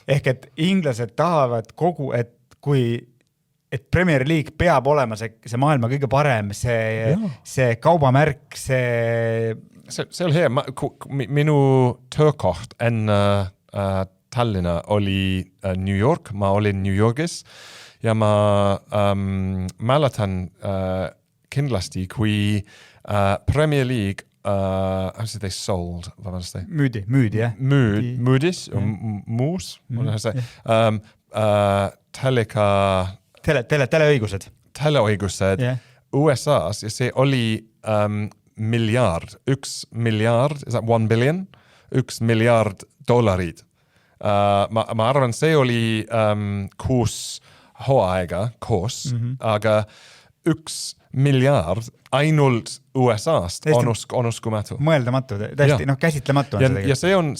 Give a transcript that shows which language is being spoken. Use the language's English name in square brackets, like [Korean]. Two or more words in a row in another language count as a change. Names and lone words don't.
[Estonian] Ehk et inglased tahavad et Premier League peab olema see maailma kõige parem, see kaubamärk, see on hea. Minu töökoht enne Tallinna oli New York, ma olin New Yorgis ja ma mäletan kindlasti, kui Premier League [English] how say they sold? [Estonian] Müüdi, jah. Müüdis, muus, teleõigused. Teleõigused USAs ja see oli miljard, 1 miljard, [English] is that 1 billion? [Estonian] 1 miljard dollarid. Ma arvan, see oli 6 hooaega koos, aga 1 miljard ainult USA-st on uskumatu. Mõeldamatu, täiesti käsitlematu on see tegelikult.